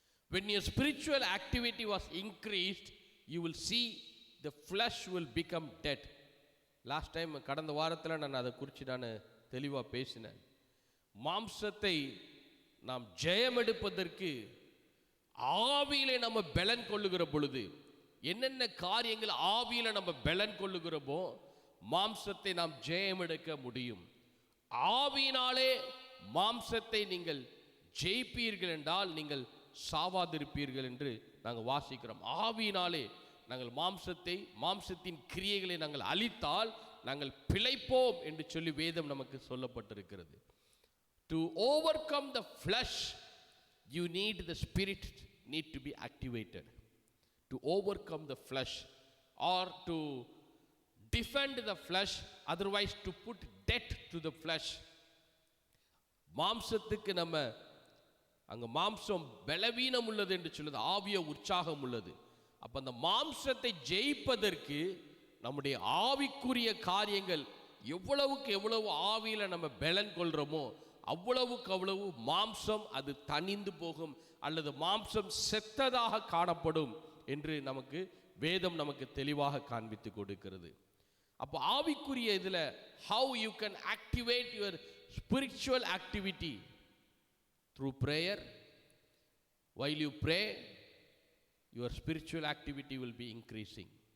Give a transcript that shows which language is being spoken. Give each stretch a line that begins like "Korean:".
English: When your spiritual activity was increased, you will see the flesh will become dead. Last time
Tamil: கடந்த வாரத்தில் நான் அதை குறித்து நான் தெளிவாக பேசினேன். மாம்சத்தை நாம் ஜெயம் எடுப்பதற்கு ஆவியிலே நம்ம பலன் கொள்ளுகிற பொழுது, என்னென்ன காரியங்கள் ஆவியில நம்ம பலன் கொள்ளுகிறோமோ மாம்சத்தை நாம் ஜெயம் எடுக்க முடியும். ஆவியினாலே மாம்சத்தை நீங்கள் ஜெயிப்பீர்கள் என்றால் நீங்கள் சாவாதிருப்பீர்கள் என்று நாங்கள் வாசிக்கிறோம். ஆவியினாலே நாங்கள் மாம்சத்தின் கிரியைகளை நாங்கள் அழித்தால் நாங்கள் பிழைப்போம் என்று சொல்லி வேதம் நமக்கு சொல்லப்பட்டிருக்கிறது.
English: To overcome the flesh, you need the spirit need to be activated. To overcome the flesh, or to defend the flesh, otherwise to put death to the flesh.
Tamil: மாம்சத்துக்கு நம்ம அங்க மாம்சம் பலவீனம் உள்ளது என்று சொல்லுது, ஆவிய உற்சாகம் உள்ளது. அப்ப அந்த மாம்சத்தை ஜெயிப்பதற்கு நம்முடைய ஆவிக்குரிய காரியங்கள் எவ்வளவுக்கு எவ்வளவு ஆவியில நம்ம பலன் கொள்றோமோ அவ்வளவுக்கு அவ்வளவு மாம்சம் அது தணிந்து போகும், அல்லது மாம்சம் செத்ததாக காணப்படும் என்று நமக்கு வேதம் நமக்கு தெளிவாக காண்பித்து கொடுக்கிறது. அப்போ ஆவிக்குரிய இதுல
English: how you can activate your spiritual activity through prayer. While you pray, your spiritual activity will be increasing.